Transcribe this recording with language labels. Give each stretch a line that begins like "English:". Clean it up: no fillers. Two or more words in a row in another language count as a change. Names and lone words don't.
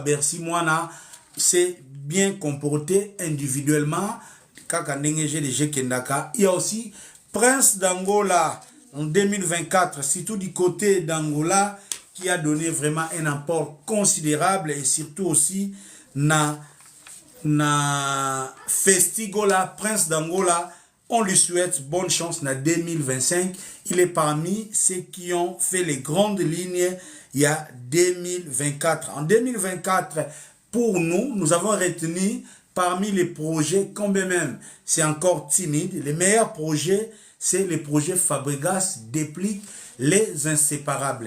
French: Bercy Moana s'est bien comporté individuellement. Il y a aussi Prince d'Angola en 2024, surtout du côté d'Angola, qui a donné vraiment un apport considérable, et surtout aussi na na Festigola, Prince d'Angola. On lui souhaite bonne chance na 2025. Il est parmi ceux qui ont fait les grandes lignes il y a 2024. En 2024, pour nous, nous avons retenu parmi les projets, quand même c'est encore timide, les meilleurs projets, c'est le projet Fabregas déplique les inséparables.